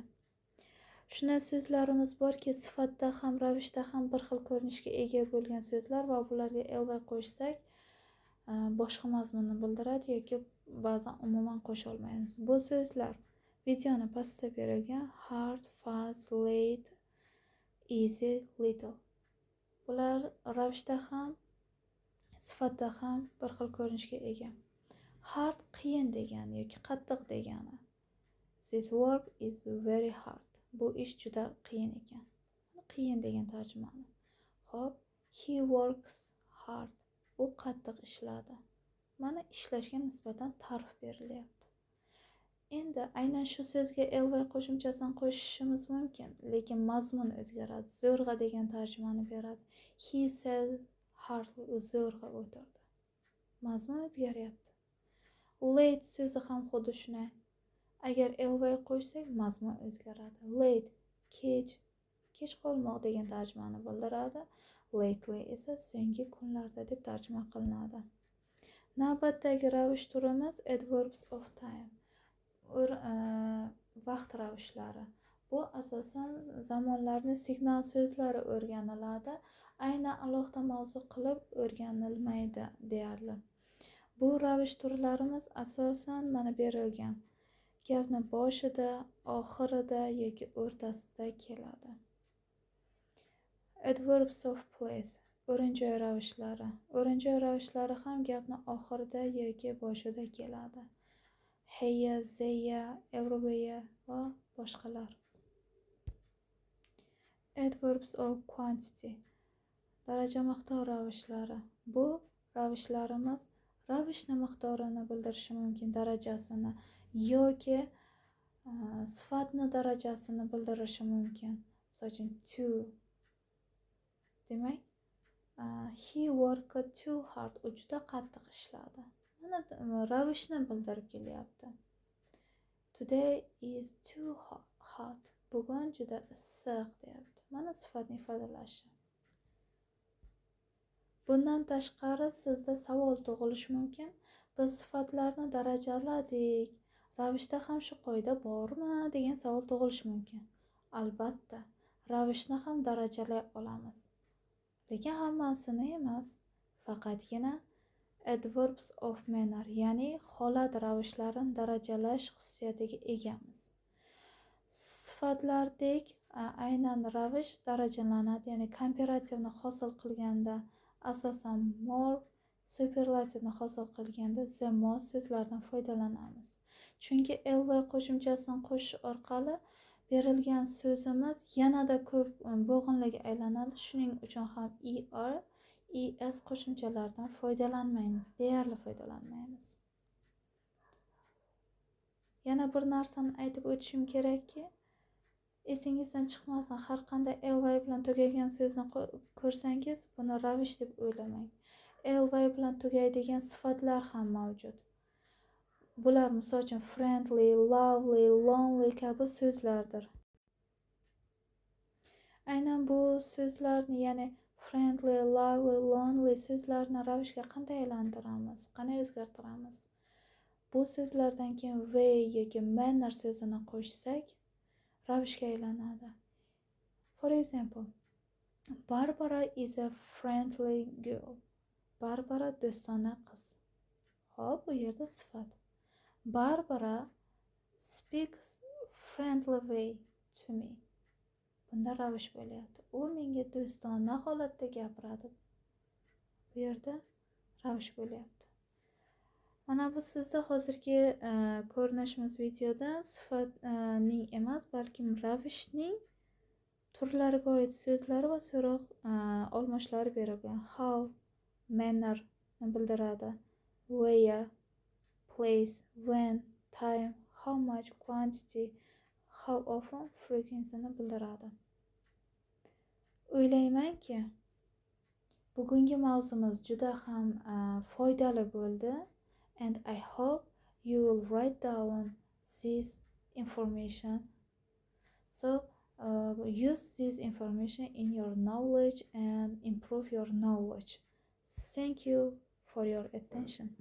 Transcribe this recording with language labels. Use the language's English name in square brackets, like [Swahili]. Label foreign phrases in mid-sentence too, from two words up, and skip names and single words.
[Uzbek] Shunday so'zlarimiz borki, sifatda ham, ravishda ham bir xil ko'rinishga ega bo'lgan so'zlar va bularga ly qo'shsak, boshqa mazmunni bildiradi yoki ba'zan umuman qo'sha olmaymiz. Bu so'zlar videoni pastda berilgan [English] hard, fast, late, easy, little. [Uzbek] Bular ravishda ham, sifatda ham bir xil ko'rinishga ega. Hard qiyin degani yoki qattiq degani. [English] This work is very hard. [Uzbek] Bu ish juda qiyin ekan. Qiyin degan tarjimani. Xo'p, [English] he works hard. [Uzbek] U qattiq ishladi. Mana ishlashga nisbatan ta'rif berilyapti. Endi aynan shu so'zga ly qo'shimchasini qo'shishimiz mumkin, lekin mazmun o'zgaradi. Zo'rg'a degan tarjimani beradi. [English] He said hardly, [Uzbek] u zo'rg'a o'tirdi. Mazmun o'zgaryapti. Late so'zi ham xuddi shunday. Agar ly qo'shsak, mazmun o'zgaradi. Late, kech qolmoq degan tarjimani bildiradi. Lately esa so'nggi kunlarda deb tarjima qilinadi. Navbatdagi ravish turimiz [English] adverbs of time. [Uzbek] Vaqt ravishlari. Bu asosan zamonlarni signal so'zlari o'rganiladi. Aynan alohida mavzu qilib o'rganilmaydi deyarli. Bu ravish turlarimiz asosan mana berilgan gapni boshida, oxirida yoki o'rtasida keladi. [English] Adverbs of place, [Uzbek] o'rin-joy ravishlari. O'rin-joy ravishlari ham gapni oxirida yoki boshida keladi. [English] Here, there, everywhere [Uzbek] va boshqalar. [English] Adverbs of quantity, [Uzbek] daraja miqdor ravishlari. Bu ravishlarimiz ravishni miqdorini bildirishi mumkin, darajasini yoki sifatni darajasini bildirishi mumkin. Misol uchun to. Demak, [English] he worked too hard. [Uzbek] U juda qattiq ishladi. Mana ravishni bildirib kelyapti. [English] Today is too hot. [Uzbek] Bugun juda issiq deyapti. Mana sifatni ifodalashi. Bundan tashqari sizda savol tug'ilishi mumkin. Biz sifatlarni darajaladik. Ravishda ham shu qoida bormi degan savol tug'ilishi mumkin. Albatta, ravishni ham darajalay olamiz. Lekin hammasini emas, faqatgina [English] adverbs of manner, [Uzbek] ya'ni holat ravishlarini darajalash xususiyatiga egamiz. Sifatlardek aynan ravish darajalanadi, ya'ni komparativni hosil qilganda asosan more, superlativni hosil qilganda [English] the most [Uzbek] so'zlardan foydalanamiz. Chunki ly qo'shimchasini qo'shish orqali berilgan so'zimiz yanada ko'p bo'g'inlarga aylanadi. Shuning uchun ham es qo'shimchalaridan foydalanmaymiz, deyarli foydalanmaymiz. Yana bir narsani aytib o'tishim kerakki, esingizdan chiqmasin, har qanday ly bilan tugagan so'zni ko'rsangiz, buni ravish deb o'ylamang. Ly bilan tugaydigan sifatlar ham mavjud. Bular misol uchun [English] friendly, lovely, lonely [Uzbek] kabi so'zlardir. Aynan bu so'zlarni, ya'ni [English] friendly, lovely, lonely [Uzbek] so'zlarni ravishga qanday aylantiramiz, qanday o'zgartiramiz? Bu so'zlardan keyin way yoki manner so'zini qo'shsak, ravishga aylanadi. [English] For example, Barbara is a friendly girl. [Uzbek] Barbara do'stona qiz. Xo'p, bu yerda sifat. [English] Barbara speaks friendly way to me. [Uzbek] Bunda ravish bo'lyapti. U menga do'stona holatda gapiradi. Bu yerda ravish bo'lyapti. Mana bu sizda hozirgi ko'rinishimiz videoda sifatning emas, balki ravishning turlariga oid so'zlari va so'roq olmoshlari berilgan. [English] How, manner [Uzbek] ni bildiradi. [English] Where, place, when, time, how much, quantity, how often, frequency [Uzbek] ni bildiradi. O'ylaymanki, bugungi mavzumiz juda ham foydali bo'ldi. [English] And I hope you will write down this information. So use this information in your knowledge and improve your knowledge. Thank you for your attention.